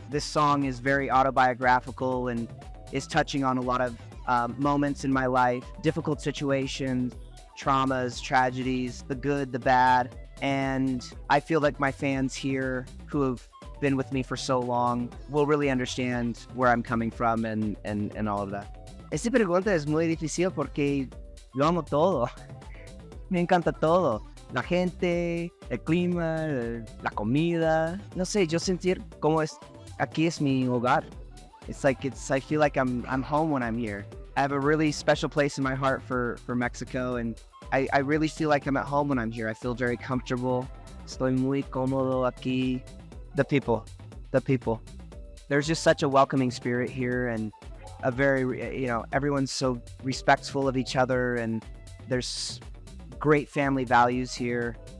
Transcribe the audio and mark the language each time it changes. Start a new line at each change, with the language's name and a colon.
English: This song is very autobiographical and is touching on a lot of moments in my life, difficult situations, traumas, tragedies, the good, the bad. And I feel like my fans here who have been with me for so long will really understand where I'm coming from and all of that.
Spanish: Esta pregunta es muy difícil porque yo amo todo. Me encanta todo. La gente, el clima, la comida. No sé, yo sentir como aquí es mi hogar.
English: I feel like I'm home when I'm here. I have a really special place in my heart for Mexico, and I really feel like I'm at home when I'm here. I feel very comfortable.
Spanish: Estoy muy cómodo aquí.
English: The people. There's just such a welcoming spirit here, and a very, everyone's so respectful of each other, and there's great family values here.